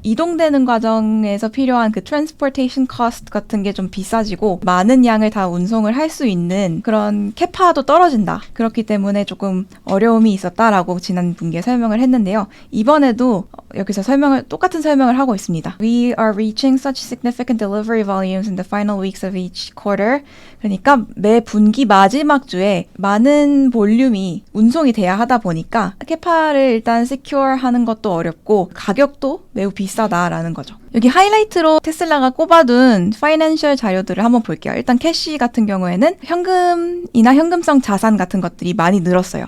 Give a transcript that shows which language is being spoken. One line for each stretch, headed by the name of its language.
Korean: 이동되는 과정에서 필요한 그 transportation cost 같은 게 좀 비싸지고 많은 양을 다 운송을 할 수 있는 그런 캐파도 떨어진다. 그렇기 때문에 조금 어려움이 있었다라고 지난 분기에 설명을 했는데요. 이번에도 여기서 똑같은 설명을 하고 있습니다.
English: We are reaching such significant delivery volumes in the final weeks of each quarter.
Korean: 그러니까 매 분기 마지막 주에 많은 볼륨이 운송이 돼야 하다 보니까 캐파를 일단 secure 하는 것도 어렵고 가격도 매우 비싸다라는 거죠. 여기 하이라이트로 테슬라가 꼽아둔 파이낸셜 자료들을 한번 볼게요. 일단 캐시 같은 경우에는 현금이나 현금성 자산 같은 것들이 많이 늘었어요.